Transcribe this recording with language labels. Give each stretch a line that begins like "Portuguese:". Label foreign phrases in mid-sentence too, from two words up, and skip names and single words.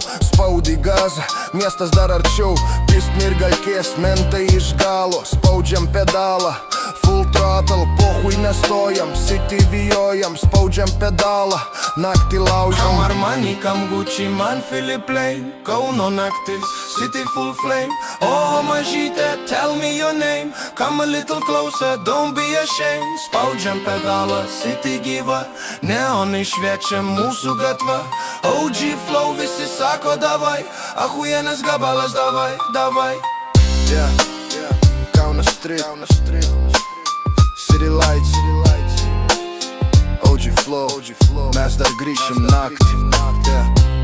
Lithuanian: Spaudai gazą, miestas dar arčiau. Pist mirgalkės, mentai iš galo. Spaudžiam pedalą,
English: full throttle,
Lithuanian: pohui nestojam. City vijojam, spaudžiam pedalą, naktį laužam. Kam Armani, kam Gucci, man Philip Lane. Kauno naktis,
English: city full flame.
Lithuanian: Oho mažyte,
English: tell me your name. Come a little closer, don't be ashamed.
Lithuanian: Spaudžiam pedalą, city gyva. Neonai šviečia mūsų gatva. OG Flow visi sako davai. Ahujenas gabalas
Russian: davai, davai.
English: Yeah, Kaunas Street, City Lights, OG Flow,
Lithuanian: mes dar grįšim naktį.